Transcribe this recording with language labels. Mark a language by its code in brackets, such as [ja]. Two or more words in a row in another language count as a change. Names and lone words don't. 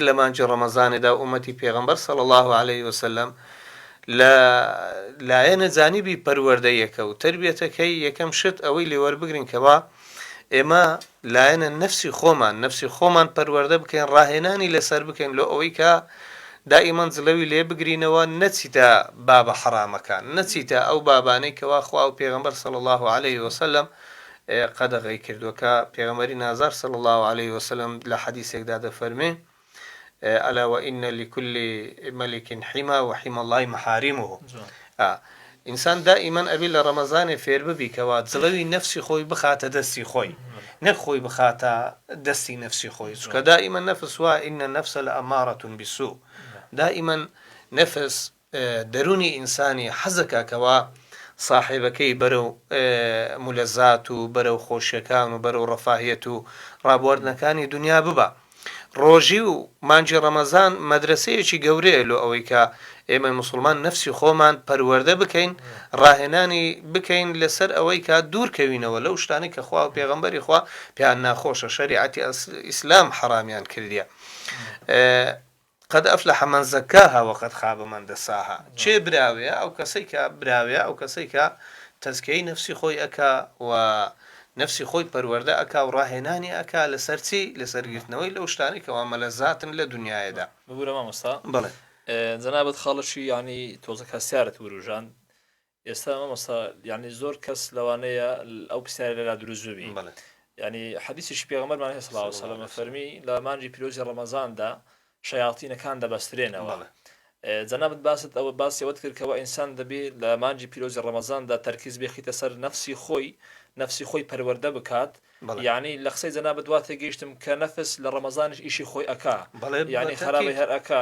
[ckb] لە مانجی ڕەمەزانێدا ئومەتی پێغەمبەر [ar] صلی الله عليه وسلم [ckb] لە لایەنە جانیبی پەروەردەیەکە و تربیەتەکەی یەکەم شت ئەوەی لێوەربگرین کەوا ئێمە لایەنە نەفسی خۆمان پەروەردە بکەین ڕاهێنانی لەسەر بکەین لۆ ئەوەی کە دائیمەن جلەوی لێ بگرینەوە نەچیتە بابە حرامەکان نەچیتە ئەو بابانەی کەوا خوا و پێغەمبەر [ar] صلی الله عليه وسلم [ckb] قەدەغەی کردووەکە پێغەمبەری نازار [ar] صلی الله عليه وسلم [ckb] لە حەدیثێکدا دەفەرمێ [ar] ألا وإن لكل ملك حمى وحمى الله محارمه [ckb] ئینسان دائیمەن ئەبی لە ڕەمەزانێ فێر ببی کەوا جڵەوی نەفسی خۆی بخاتە دەستی خۆی نەک خۆی بخاتە دەستی نەفسی خۆی چکە دائیمەن نەفس وا ئینە نەفسە لە [ar] ئەمارەتون بیسوء [ckb] دائیمەن نەفس دەرونی ئینسانی حەزەکە کەوا صاحبەکەی بەرەو مولەزات و بەرەو خۆشیەکان و بەرەو ڕەفاهیەت و ڕابواردنەکانی دنیا ببە ڕۆژی و مانجی ڕەمەزان مەدرسەیەکی گەورەیە لۆ ئەوەی کە ئێمە مسلمان نەفسی خۆمان پەروەردە بکەین ڕاهێنانی بکەین لەسەر ئەوەی کە دوورکەوینەوە لەو شتانی کە خوا و پێغەمبەری خوا پێیان ناخۆشە شەریعەتی ئیسلام حرامیان کردیە [ar] قد أفلح من زكاها وقد خاب من دساها [ckb] چێ براوێ ئەو کەسەی کە براوێ ئەو کەسەی کە تەزکیەی نەفسی خۆی ئەکا و نفسی خۆی پەروەردە ئەکا و ڕاهێنانی ئەکا لەسەر چی لەسەرگرتنەوەی لەو شتانی کەوا مەلەزاتن لە دنیاەدا ببوورە مامۆستا بڵێ جەنابەت خاڵەشی ینی تۆزە کەسیارەت وروژان ئێستا مامۆستا ینی زۆر کەس لەوانەیە ئەو پرسیارە لێرا دروست ببی ینی حەدیثیشی پێغەمبەرمان هەیە [ar] صلی الله علیه وسلم [ckb] فەرمی لە مانجی پیرۆزی ڕەمەزاندا شەیاطینەکان دەبەسترێنەوە جەنابەت باست ئەوە باسی ئەوەت کرد کەەوە ئینسان دەبێت لە مانجی پیرۆزی ڕەمەزاندا تەرکیز بێخیتە سەر نفسی خۆی پەروەردە بکات یعنی لە قسەی جەنابەت وا تێگەیشتم کە نەفس لە ڕەمەزانش ئیشی خۆی ئەکا یعنی خراپی هەر ئەکا